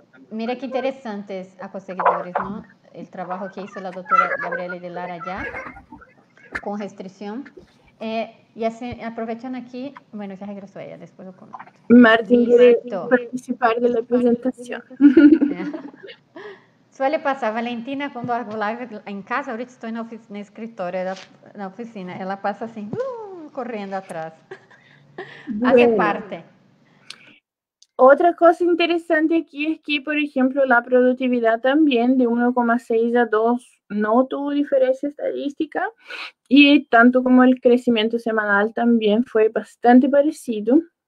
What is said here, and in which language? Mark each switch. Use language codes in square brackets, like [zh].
[es] Mira qué interesantes acoseguidores, ¿no? El trabajo que hizo la doctora Gabriela de Lara ya, con restricción. Y así, aprovechan aquí, bueno, ya regresó ella, después lo comento. Martín quiere participar de la presentación. Suele pasar, [pt] Valentina, quando [es] hago [pt] live em casa, [es] ahorita [pt] estou no escritório, na oficina, ela passa assim, correndo atrás. [es] Hace parte. Otra cosa interesante aquí es que, por ejemplo, la productividad también de 1,6 a 2 no tuvo diferencia estadística y tanto como el crecimiento semanal también fue bastante parecido.